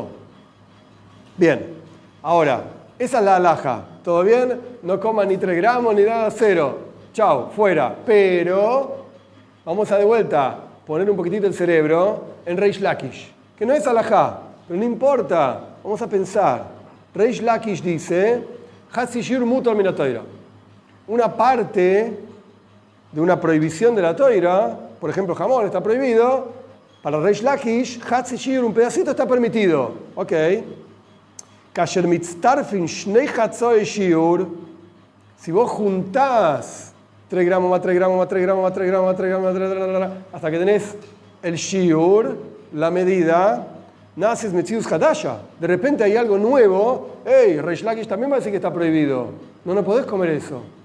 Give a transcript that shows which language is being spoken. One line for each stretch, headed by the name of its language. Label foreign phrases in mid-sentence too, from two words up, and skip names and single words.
Spanish: Bien, ahora, esa es la halajá. ¿Todo bien? No coman ni 3 gramos ni nada, 0. Chao, fuera. Pero vamos a de vuelta poner un poquitito el cerebro en Reish Lakish, que no es halajá, pero no importa. Vamos a pensar. Reish Lakish dice,
Hebrew: חצי שיעור מותר מן התורה.
Spanish: Una parte de una prohibición de la Torah, por ejemplo, jamón está prohibido. Para Reish Lakish,
Hebrew: חצי שיעור,
Spanish: un pedacito está permitido. Ok.
Hebrew: כאשר מצטרפין שני חצאי שיעור,
Spanish: si vos juntás 3 gramos más 3 gramos más 3 gramos más 3 gramos más 3 gramos más 3 gramos hasta que tenés el shiur, la medida,
Hebrew: נעשה מציאות חדשה.
Spanish: De repente hay algo nuevo. Hey, Reish Lakish también va a decir que está prohibido. No podés comer eso.